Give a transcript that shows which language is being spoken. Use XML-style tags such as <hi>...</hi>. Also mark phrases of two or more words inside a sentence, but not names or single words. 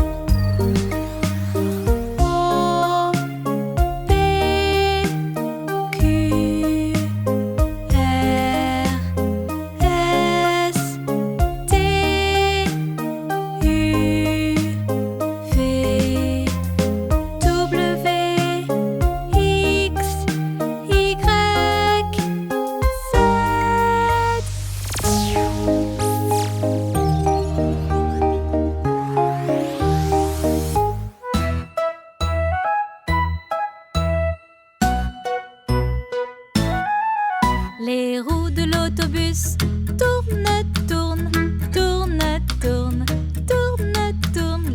<en>O, P, Q, R, S, T, U, V, W, X, Y, Z.</en> <fr>Les roues de l'autobus tournent, tournent, tournent, tournent, tournent, tournent.</fr>